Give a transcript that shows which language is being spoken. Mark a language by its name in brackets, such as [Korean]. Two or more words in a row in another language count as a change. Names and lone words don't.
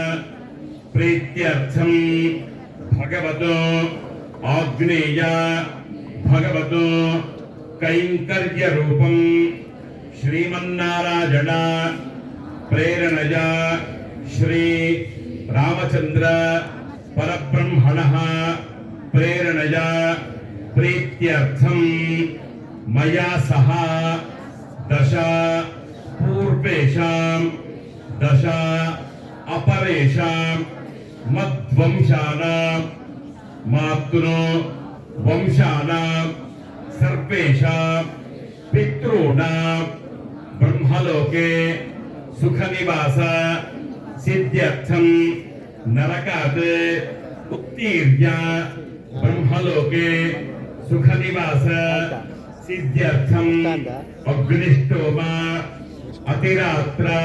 [Sanskrit] ಪ್ರೀತ್ಯರ್ಥಂ ಭಗವತೋ ಆಗ್ನೇಯ ಭಗವತೋ ಕೈಂಕರ್ಯ ರೂಪಂ ಶ್ರೀಮನ್ನಾರಾಯಣ ಪ್ರೇರಣೆಯ ಶ್ರೀ ರಾಮಚಂದ್ರ ಪರಬ್ರಹ್ಮಣಃ ಪ್ರೇರಣೆಯ ಪ್ರೀತ್ಯರ್ಥಂ ಮಯಾ ಸಹ ದಶ ಪೂರ್ವೇಷಾಂ ದಶ ಅಪರೇಷಾಂ ಮದ್ವಂಶಾನಾಂ ಮಾತೃ ವಂಶಾನಾಂ ಸರ್ವೇಷಾಂ ಪಿತॄಣಾಂ ಬ್ರಹ್ಮಲೋಕೆ ಸುಖನಿವಾಸ ಸಿದ್ಧ್ಯರ್ಥಂ ನರಕಾತ್ ಉತ್ತೀರ್ಯ ಬ್ರಹ್ಮಲೋಕೆ ಸುಖನಿವಾಸ ಸಿದ್ಧ್ಯರ್ಥಂ ಅಗ್ನಿಷ್ಠೋಮ ಅತಿರಾತ್ರ